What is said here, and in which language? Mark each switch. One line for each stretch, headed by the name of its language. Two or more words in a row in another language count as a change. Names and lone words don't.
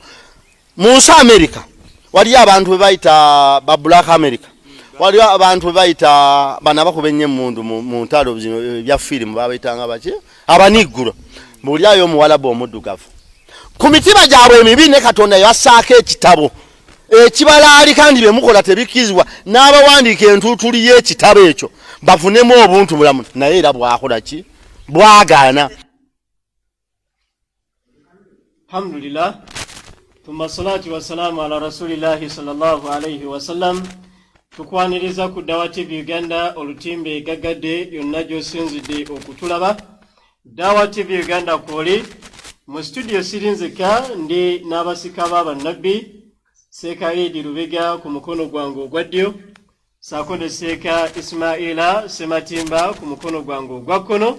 Ganda: Mu nsi Amerika waliyo abantu be bayita ba Black America, waliyo abantu be bayita bana bakuba ennyo emmundu mu ntalo bya firimu babayitanga baki abaniggulo buli ayo omuwalabu omuddugavu. Ku mitima gyabwe emibi ne Katonda yassaako ekitabo ekibalaali kandi bye mukola tebikkizibwa n'abawandiika entuutuli y'ekitabo ekyo bafunemu obuntu bulamu naye era bwakola ki bwagaana.
Arabic: الحمد لله ثم الصلاة والسلام على رسول الله صلى الله عليه وسلم.
Ganda: Tukwaniriza ku Dawa TV Uganda olutimbe gaggadde yonna gy'osinzidde okutulaba. Dawa TV Uganda kwoli mu studio sirinzika ndi n'abasika b'abannabbi Seeka Idi Lubega ku mukono gwange ogwa ddyo, saako ne Seeka Ismaila Sematimba ku mukono gwange ogwa kkono.